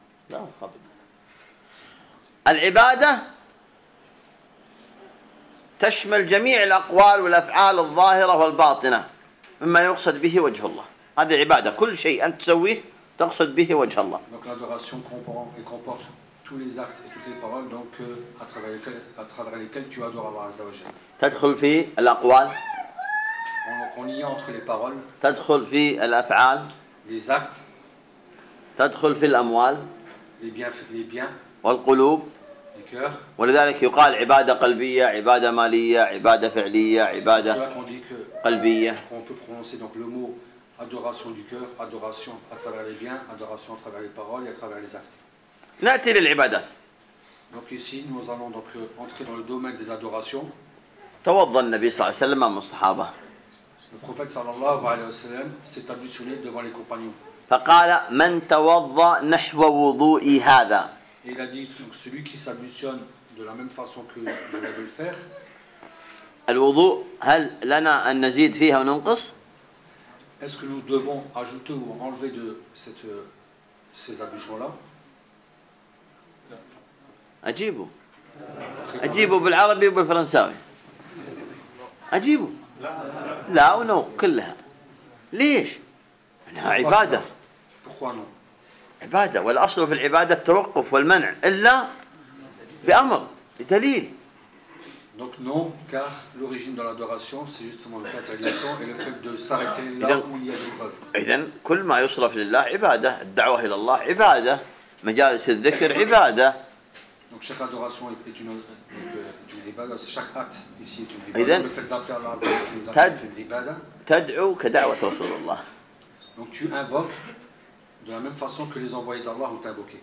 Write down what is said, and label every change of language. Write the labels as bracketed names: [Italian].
[Arabic] لا خبر. العبادة تشمل جميع الأقوال والأفعال الظاهرة والباطنة مما يقصد به وجه الله. هذه عبادة كل شيء أنت تسويه تقصد به وجه الله. [French] Donc l'adoration comprend et comporte tous les actes et toutes les paroles donc à travers lesquels tu adores Allah [Arabic] Azza wa Jalla. تدخل في الأقوال. [French] On y entre les paroles. [Arabic] تدخل في الأفعال. [French] Les actes. [Arabic] تدخل في الأموال. [French] Les biens. [Arabic] والقلوب. [French] Les cœurs. [Arabic] ولذلك يقال عبادة قلبية، عبادة مالية، عبادة فعلية، عبادة قلبية. [French] On peut prononcer donc le mot adoration du cœur, adoration à travers les biens, adoration à travers les paroles et à travers les actes. [Arabic] نأتي للعبادات. [French] Donc ici nous allons donc entrer dans le domaine des adorations. [Arabic] توضأ النبي صلى الله عليه وسلم أمام الصحابة. [French] Le prophète [Arabic] صلى الله عليه وسلم [French] s'est ablutionné devant les compagnons. [Arabic] فقال من توضأ نحو وضوء هذا. [French] Il a dit donc celui qui s'ablutionne de la même façon que je vais le faire. [Arabic] الوضوء هل لنا أن نزيد فيها وننقص؟ [French] Est-ce que nous devons ajouter ou enlever de cette ces ablutions là? [Arabic] أجيبوا. أجيبوا بالعربي وبالفرنساوي. أجيبوا. لا ونو كلها. ليش؟ إنها عبادة. عبادة والأصل في العبادة التوقف والمنع إلا بأمر بدليل. [French] Donc non, car l'origine de l'adoration c'est justement l'interdiction et le fait de s'arrêter là إذن, où il y a des preuves. [Arabic] إذن كل ما يصرف لله عبادة، الدعوة إلى الله عبادة، مجالس الذكر عبادة. [French] Donc chaque adoration est une العبادة وشك أت يسيت [Arabic] العبادة. إذن تدعو كدعوة رسول الله. [French] Donc tu invoques de la même façon que les envoyés d'Allah ont invoqué.